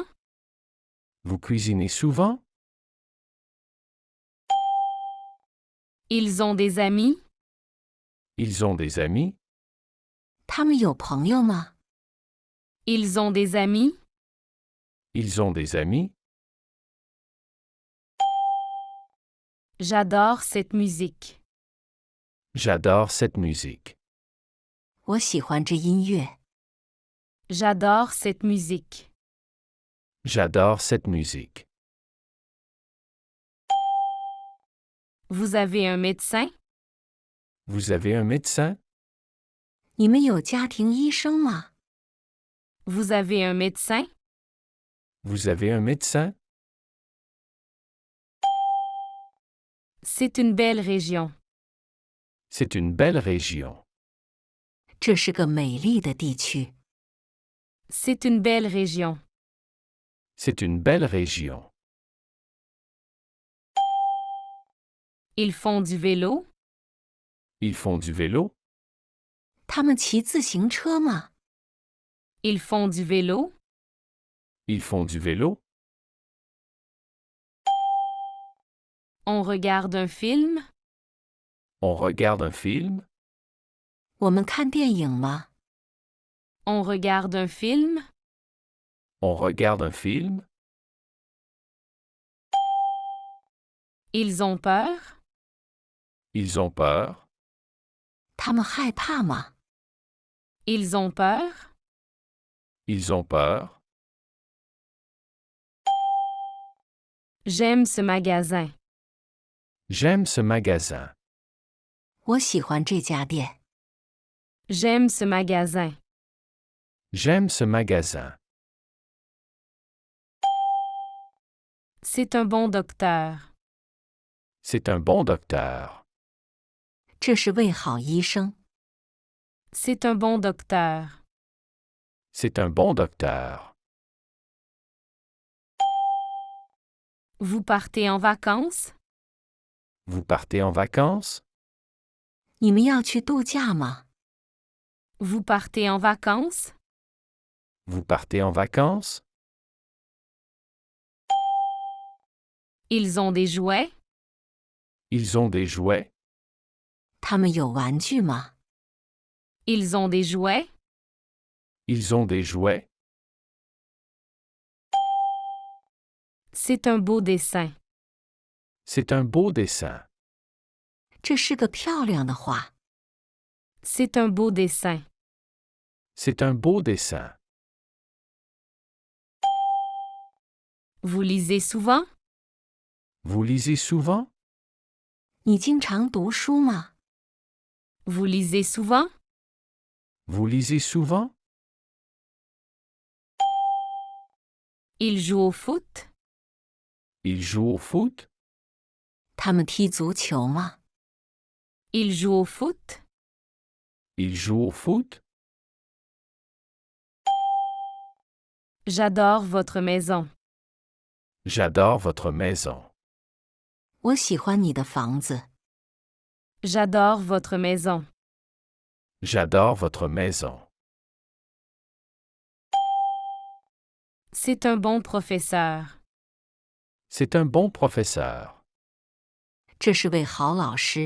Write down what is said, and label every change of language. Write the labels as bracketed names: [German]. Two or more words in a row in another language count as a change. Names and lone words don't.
[French] Vous cuisinez souvent? Ils ont des amis? Ils ont des amis? [Chinese] 他们有朋友吗？ [French] Ils ont des amis? Ils ont des amis? J'adore cette musique. J'adore cette musique. [Chinese] 我喜欢这音乐。 [French] J'adore cette musique. J'adore cette musique. Vous avez un médecin? Vous avez un médecin? [Chinese] 你们有家庭医生吗？ [French] Vous avez un médecin? Vous avez un médecin? C'est une belle région. C'est une belle région. [Chinese] 这是个美丽的地区。 [French] C'est une belle région. C'est une belle région. Ils font du vélo? Ils font du vélo? [Chinese] 他们骑自行车吗？ [French] Ils font du vélo? Ils font du vélo? On regarde un film? On regarde un film? [Chinese] 我们看电影吗？ [French] On regarde un film? On regarde un film? Ils ont peur? Ils ont peur? [Chinese] 他们害怕吗？ [French] Ils ont peur? Ils ont peur? J'aime ce magasin. J'aime ce magasin. [Chinese] 我喜欢这家店。 [French] J'aime ce magasin. J'aime ce magasin. C'est un bon docteur. C'est un bon docteur. [Chinese] 这是位好医生。 [French] C'est un bon docteur. C'est un bon docteur. Vous partez en vacances? Vous partez en vacances? [Chinese] 你们要去度假吗？ [French] Vous partez en vacances? Vous partez en vacances? Ils ont des jouets? Ils ont des jouets? [Chinese] 他们有玩具吗？ [French] Ils ont des jouets? Ils ont des jouets? C'est un beau dessin. C'est un beau dessin. [Chinese] 这是个漂亮的画。 [French] C'est un beau dessin. C'est un beau dessin. Vous lisez souvent? Vous lisez souvent? [Chinese] 你经常读书吗？ [French] Vous lisez souvent? Vous lisez souvent? Ils jouent au foot? Ils jouent au foot? [Chinese] 他们踢足球吗？ [French] Ils jouent au foot? Ils jouent au foot? J'adore votre maison. J'adore votre maison. [Chinese] 我喜欢你的房子。 [French] J'adore votre maison. J'adore votre maison. C'est un bon professeur. C'est un bon professeur. [Chinese] 这是位好老师。